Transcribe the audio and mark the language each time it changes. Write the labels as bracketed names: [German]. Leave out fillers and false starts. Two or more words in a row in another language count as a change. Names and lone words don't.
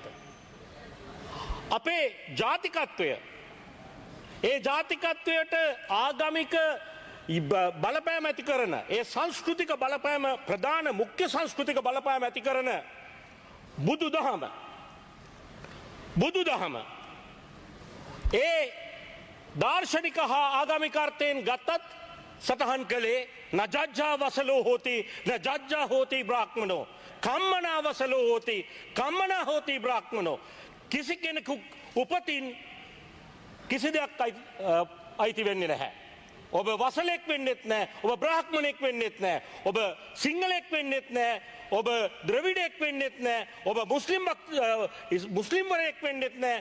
[Sinhala] අපේ ජාතිකත්වය ඒ ජාතිකත්වයට ආගමික බලපෑම ඇති කරන ඒ සංස්කෘතික බලපෑම ප්‍රධාන මුඛ්‍ය සංස්කෘතික බලපෑම ඇති කරන බුදුදහම ඒ දාර්ශනික හා ආගමික අර්ථයෙන් ගත්තත් සටහන් කළේ [Pali] නජජ්ජා වසලෝ හෝති නජජ්ජා හෝති බ්‍රාහ්මනෝ කම්මනා වසලෝ හෝති කම්මනා හෝති බ්‍රාහ්මනෝ. [Sinhala] කිසි කෙනෙකු උපතින් කිසි දෙයක් අයිති වෙන්නේ නැහැ. ඔබ වසලෙක් වෙන්නෙත් නැහැ, ඔබ බ්‍රාහ්මණෙක් වෙන්නෙත් නැහැ, ඔබ සිංහලෙක් වෙන්නෙත් නැහැ, ඔබ ද්‍රවිඩෙක් වෙන්නෙත් නැහැ, ඔබ මුස්ලිම්වරයෙක් වෙන්නෙත් නැහැ.